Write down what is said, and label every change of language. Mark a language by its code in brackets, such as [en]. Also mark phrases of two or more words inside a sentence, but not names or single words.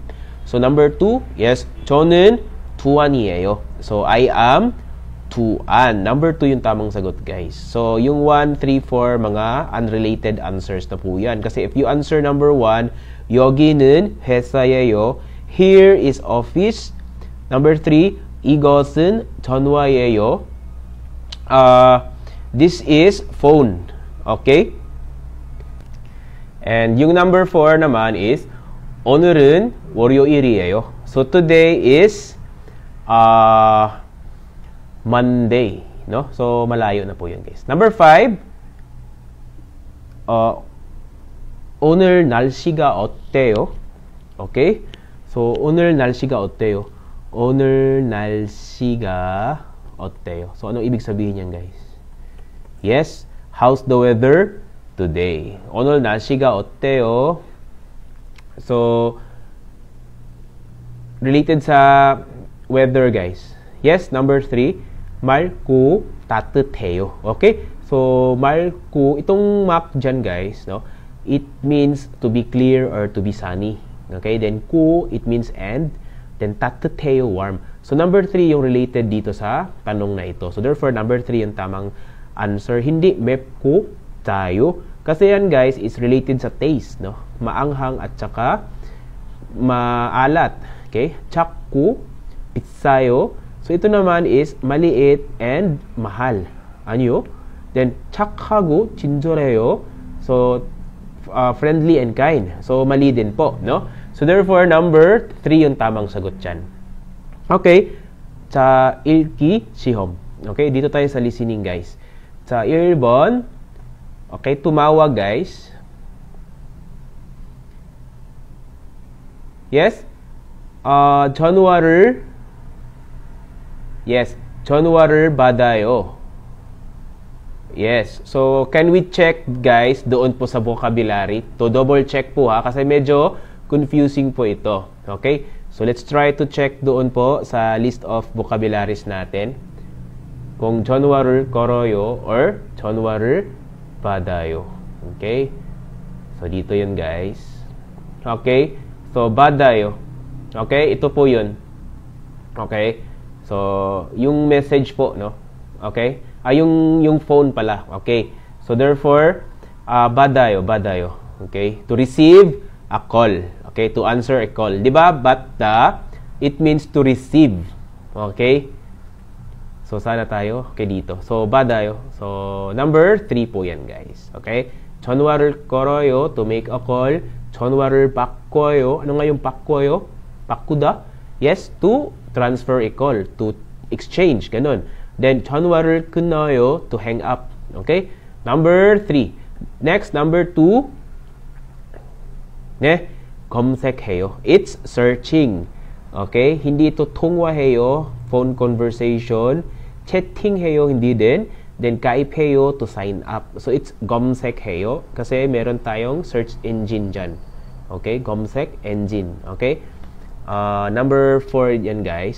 [en] So, number 2, yes, [ko] 저는 두안이에요. [en] So, I am [ko] 두안. [tl] Number 2 yung tamang sagot, guys. So, yung 1, 3, 4, mga [en] unrelated answers [tl] na po yan. Kasi if you answer number 1, [ko] 여기는 회사예요. [en] Here is office. Number 3, [ko] 이것은 전화예요. [en] This is phone. Okay? And yung number 4 naman is [ko] 오늘은 월요일이에요. [en] So today is Monday, no? [tl] So malayo na po yun, guys. Number 5, [ko] 오늘 날씨가 어때요? Okay? So 오늘 날씨가 어때요? 오늘 날씨가 어때요? [tl] So, anong ibig sabihin yan, guys? [en] Yes, how's the weather today? [ko] 오늘 날씨가 어때요? [tl] So, related sa weather, guys. [en] Yes, number 3, [ko] 맑고 따뜻해요. Okay? So, 맑고, [tl] itong mak dyan, guys, no? [en] It means to be clear or to be sunny. Okay? Then, ku, it means and. Then, 따뜻해요, warm. [tl] So, number 3 yung related dito sa tanong na ito. So, therefore, number 3 yung tamang answer. Hindi 맵고 tayo. Kasi yan, guys, [en] is related [tl] sa taste, no? Maanghang at saka maalat. [ko] Okay? 작고, 비싸요. [tl] So, ito naman is [en] maliit and mahal. [tl] Ano? Then, [ko] 착하고 친절해요. [en] So, friendly and kind. So, [tl] mali din po, no? So, therefore, number 3 yung tamang sagot dyan. [ko] Okay. 자, 읽기 시험. [tl] Okay, dito tayo sa listening, guys. [ko] 자, 1번. [tl] Okay, tumawag, guys. Yes. [ko] 전화를 Yes, 전화를 받아요. [en] Yes. So, can we check, guys, doon po sa vocabulary? [tl] To double check po, ha, kasi medyo confusing po ito. [en] Okay? So, let's try to check [tl] doon po sa [en] list of vocabularies natin. [tl] Kung [ko] 전화를 걸어요 or 전화를 받아요. [en] Okay? [tl] So, dito yun, guys. Okay? [ko] So, 받아요. Okay? Ito po yun. Okay? [tl] So, yung message po, no? Okay? Yung phone pala. Okay? So, therefore, 받아요. [en] Okay? To receive a call. Okay, to answer a call. [tl] Diba? Bata, [en] it means to receive. Okay? So, [tl] sana tayo. Okay, dito. So, [ko] 받아요. [tl] So, number 3 po yan, guys. [ko] Okay? 전화를 걸어요, [en] to make a call. [ko] 전화를 바꿔요. [tl] Ano nga yung 바꿔요? 바꾸다? [en] Yes, to transfer a call. To exchange. [tl] Ganun. [en] Then, [ko] 전화를 끊어요, [en] to hang up. Okay? Number 3. Next, number 2. [ko] 네? 검색해요. [en] It's searching. Okay? [tl] Hindi ito [ko] 통화해요. [en] Phone conversation. [ko] 채팅해요. [tl] Hindi din. [ko] Then, 가입해요 [en] to sign up. [ko] So, it's 검색해요. [tl] Kasi meron tayong [en] search engine [tl] dyan. [ko] Okay? 검색 engine. Okay? Number 4 yan, guys.